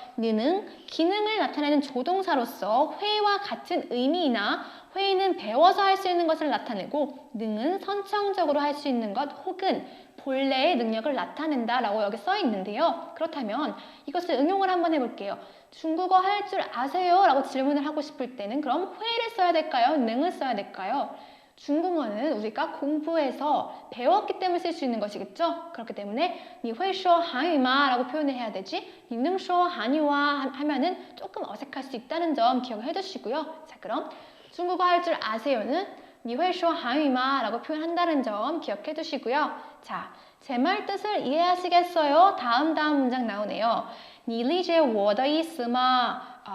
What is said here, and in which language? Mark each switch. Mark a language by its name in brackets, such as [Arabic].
[Korean] 你는 기능을 나타내는 조동사로서 회의와 같은 의미이나 회의는 배워서 할 수 있는 것을 나타내고 능은 선천적으로 할 수 있는 것 혹은 본래의 능력을 나타낸다 라고 여기 써 있는데요. 그렇다면 이것을 응용을 한번 해볼게요. 중국어 할 줄 아세요? 라고 질문을 하고 싶을 때는 그럼 회의를 써야 될까요? 능을 써야 될까요? 중국어는 우리가 공부해서 배웠기 때문에 쓸 수 있는 것이겠죠? 그렇기 때문에 [Chinese] 你会说韩语吗? [Korean] 라고 표현을 해야 되지 [Chinese] 你能说韩语吗? [Korean] 하면은 조금 어색할 수 있다는 점 기억을 해두시고요. 자, 그럼 중국어 할 줄 아세요는 [Chinese] 你会说韩语吗? [Korean] 라고 표현한다는 점 기억해 두시고요. 자, 제 말 뜻을 이해하시겠어요? 다음 문장 나오네요. [Chinese] 你理解我的意思吗?